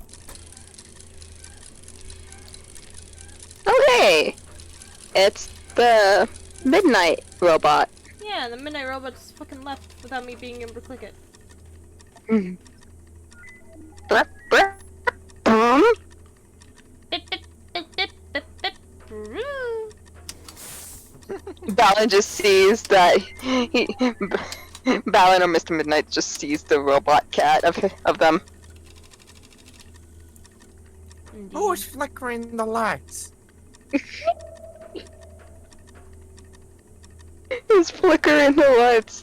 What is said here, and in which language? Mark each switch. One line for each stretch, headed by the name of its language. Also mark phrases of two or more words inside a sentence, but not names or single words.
English: Okay! It's the Midnight robot. Yeah, the Midnight Robot just fucking left without me being able to click it. Mhm. Brr, brr, boom. Bip, bip, bip, bip, bip, bip. Brrroo. Balin just sees that Balin or Mr. Midnight just sees the robot cat of them. Indeed. Who's flickering the lights? He's flickering the lights.